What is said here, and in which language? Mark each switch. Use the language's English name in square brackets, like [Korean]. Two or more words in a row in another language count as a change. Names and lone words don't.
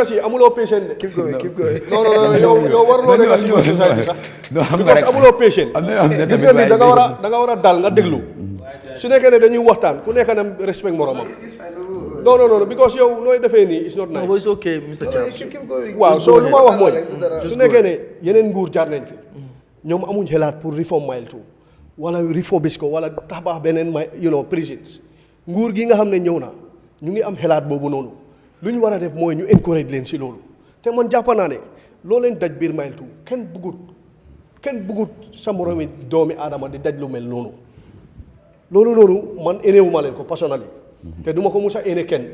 [Wolof] Si amuloo patient de. [English] keep going. [Wolof] non yow waruloo nekk si society sax. because amuloo patient. gis nga ni da nga war a dal nga déglu. su nekkee ne dañuy waxtaan ku nekk na respect moromam. non because yow nooy defee nii [English] it's not nice. No, it's okay, Mr. Charles. [Wolof] waaw so lu ma wax mooy. su nekkee ne yeneen nguur jaar nañ fi. ñoom amuñ xelaat pour reform Mile 2 wala refurbish ko wala tabax beneen prisons nguur gi nga xam ne ñëw na ñu ngi am xelaat boobu noonu. lu ñu war a def mooy ñu encourage leen si loolu te man jàpp naa ne loo leen daj biir Mile 2 kenn bëggut sa moromi doomi aadama di daj lu mel noonu loolu noonu man éneewu ma leen ko personnellement te duma ko musa éne kenn